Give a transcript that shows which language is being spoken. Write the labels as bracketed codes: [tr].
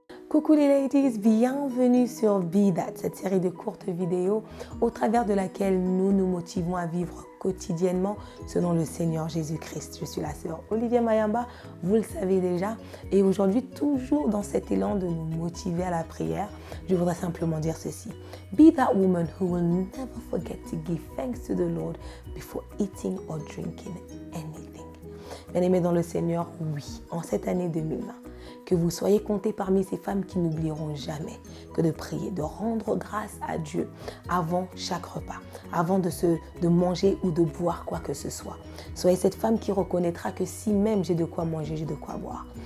[fr] Coucou les ladies, bienvenue sur Be That, cette série de courtes vidéos au travers de laquelle nous nous motivons à vivre quotidiennement selon le Seigneur Jésus-Christ. Je suis la sœur Olivia Mayamba, vous le savez déjà, et aujourd'hui, toujours dans cet élan de nous motiver à la prière, je voudrais simplement dire ceci. [en] Be that woman who will never forget to give thanks to the Lord before eating or drinking anything. [fr] Bien-aimés dans le Seigneur, oui, en cette année 2020, que vous soyez comptés parmi ces femmes qui n'oublieront jamais que de prier, de rendre grâce à Dieu avant chaque repas, avant de manger ou de boire quoi que ce soit. Soyez cette femme qui reconnaîtra que si même j'ai de quoi manger, j'ai de quoi boire.